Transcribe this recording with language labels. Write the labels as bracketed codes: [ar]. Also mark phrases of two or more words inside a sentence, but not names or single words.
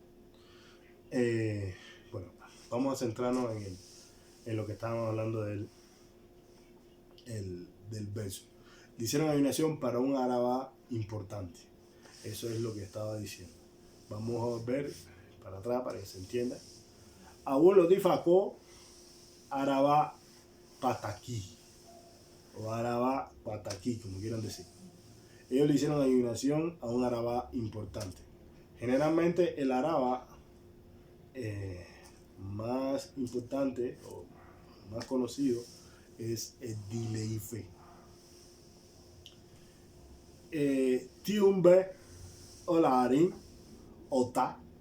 [es] Bueno, vamos a centrarnos en lo que estábamos hablando del verso. Le hicieron adivinación para un arabá importante. Eso es lo que estaba diciendo. Vamos a ver para atrás para que se entienda. [yo] Abuelo difacó arabá pataquí o arabá pataquí, [es] como quieran decir. Ellos le hicieron adivinación a un arabá importante. Generalmente el arabá más importante o más conocido es el Dileife. [yo] Tiumbe Olarin Ota.